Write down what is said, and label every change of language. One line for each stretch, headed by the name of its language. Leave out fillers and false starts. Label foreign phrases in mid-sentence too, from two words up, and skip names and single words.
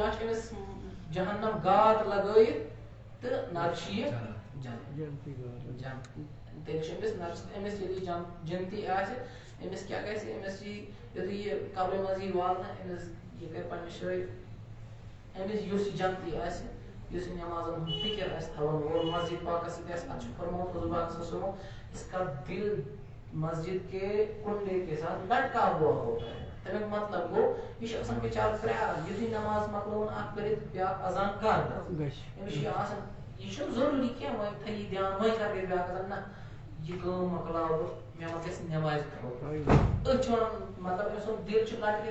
Kashmiri: جہنم گات لگٲیِتھ تہٕ نتہٕ چھِ یہِ تیٚلہِ چھُ أمِس ییٚلہِ یہِ جنتی آسہِ أمِس کیٛاہ گژھِ أمِس یی یُتھُے یہِ قبرِ منٛز یی والنہٕ أمِس یہِ کرِ پننہِ جایہِ أمِس یُس یہِ جنتی آسہِ یُس یہِ نٮ۪مازن ہُنٛد فِکر آسہِ تھاوان وول مسجد پاکس سۭتۍ آسہِ اتھ چھُ فرمومُت حضوٗر پاک
Arabic: صلی اللہ علیہ وسلم
Urdu: اس کا دل مسجد کے کنڈے کے ساتھ لٹکا ہوا ہوتا ہے.
Kashmiri: تمیُک مطلب گوٚو یہِ چھُ آسان بِچارٕ پرٛاران یُتھُے نٮ۪ماز مۄکلٲوٕن اکھ کٔرِتھ بیٛاکھ اذان کر أمِس چھُ یہِ آسان یہِ چھُنہٕ ضروٗری کینٛہہ وۄنۍ تھٲیی دیان وۄنۍ کر گژھِ بیٛاکھ اذان نہ یہِ کٲم مۄکلاو بہٕ مےٚ ما گژھِ نٮ۪مازِ خٲطرٕ أتھۍ چھُ ونان مطلب أمۍ سُنٛد دِل چھُ لٹکِتھ